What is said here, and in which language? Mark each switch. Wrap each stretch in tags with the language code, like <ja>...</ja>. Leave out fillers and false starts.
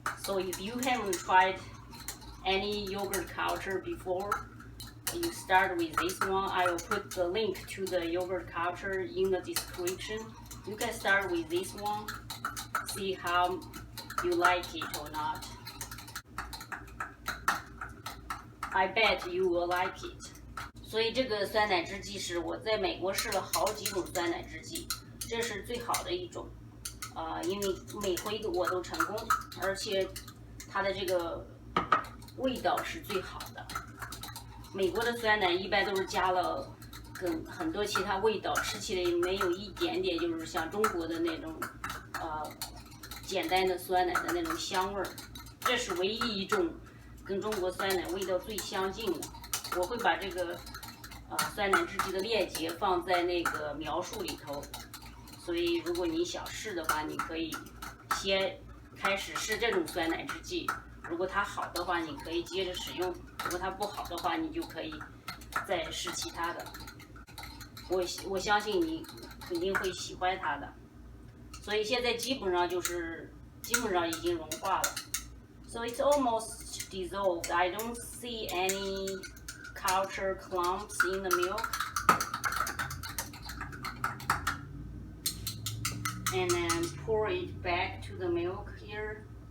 <en>So if you haven't tried any yogurt culture before, you start with this one. I will put the link to the yogurt culture in the description. You can start with this one, see how you like it or not. I bet you will like it.</en> <zh>所以这个酸奶汁剂是我在美国试了好几种酸奶汁剂，这是最好的一种，因为每回我都成功，而且它的这个味道是最好的。美国的酸奶一般都是加了很多其他味道，吃起来没有一点点就是像中国的那种简单的酸奶的那种香味儿。这是唯一一种跟中国酸奶味道最相近的。我会把这个酸奶汁剂的链接放在那个描述里头，所以如果你想试的话，你可以先开始试这种酸奶汁剂。如果它好的话，你可以接着使用；如果它不好的话，你就可以再试其他的。我相信你肯定会喜欢它的。所以现在基本上已经融化了。</zh> <en>So it's almost dissolved. I don't see any culture clumps in the milk. And then pour it back to the milk here.</en>